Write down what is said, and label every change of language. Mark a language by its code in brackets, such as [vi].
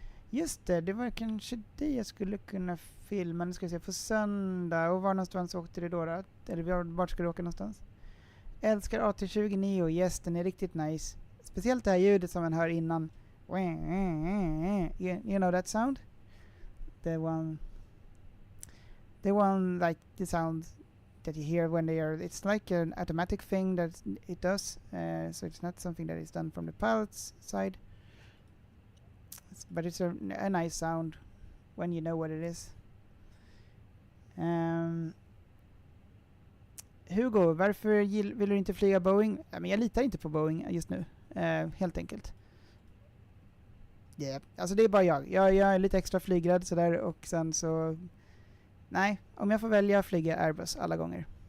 [sv] Just det var kanske det jag skulle kunna filma. Nu ska jag se, på söndag. Och var någonstans åkte det då? Eller vart ska du åka någonstans? Älskar A320 Neo. Yes, den är riktigt nice. Speciellt det här ljudet som man hör innan. [en] You know that sound? The one like the sound that you hear when they are, it's like an automatic thing that it does, so it's not something that is done from the pilot's side, but it's a nice sound when you know what it is. [sv] Hugo, varför vill du inte flyga Boeing? Men jag litar inte på Boeing just nu, helt enkelt. Yeah. Alltså det är bara jag är lite extra flygrädd sådär, och sen så nej, om jag får välja flyga Airbus alla gånger.